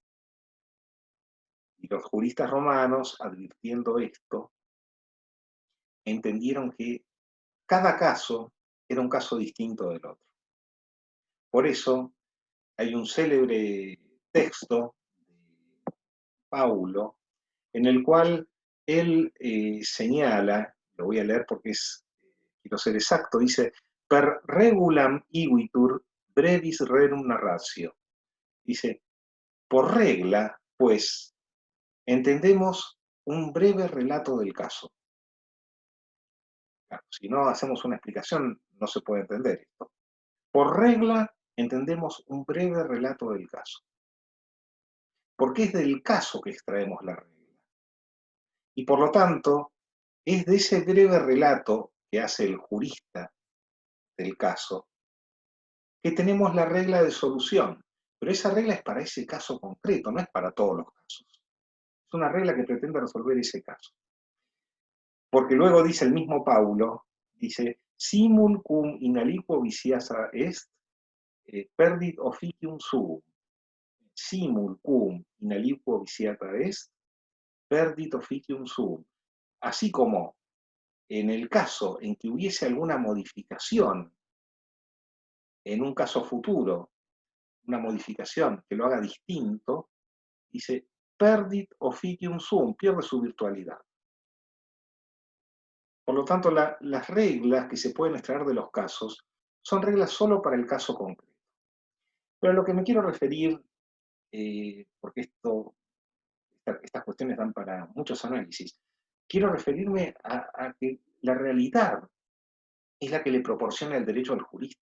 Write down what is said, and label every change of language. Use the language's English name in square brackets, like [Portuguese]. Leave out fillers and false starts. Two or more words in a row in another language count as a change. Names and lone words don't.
[Spanish] Y los juristas romanos, advirtiendo esto, entendieron que cada caso era un caso distinto del otro. Por eso hay un célebre texto de Paulo en el cual él señala, lo voy a leer porque quiero ser exacto, dice, [Latin] per regulam igitur brevis rerum narratio. [Spanish] Dice, por regla, pues, entendemos un breve relato del caso. Claro, si no hacemos una explicación, no se puede entender esto. Por regla, entendemos un breve relato del caso. Porque es del caso que extraemos la regla. Y por lo tanto, es de ese breve relato que hace el jurista del caso que tenemos la regla de solución. Pero esa regla es para ese caso concreto, no es para todos los casos. Es una regla que pretende resolver ese caso. Porque luego dice el mismo Paulo, dice, [Latin] simul cum in aliquo viciasa est, perdit officium suum. Simul cum in aliquo viciata est, perdit officium suum. [Spanish] Así como en el caso en que hubiese alguna modificación en un caso futuro, una modificación que lo haga distinto, dice [Latin] perdit officium suum, [Spanish] pierde su virtualidad. Por lo tanto, las reglas que se pueden extraer de los casos son reglas solo para el caso concreto. Pero a lo que me quiero referir, porque estas cuestiones dan para muchos análisis, quiero referirme a que la realidad es la que le proporciona el derecho al jurista.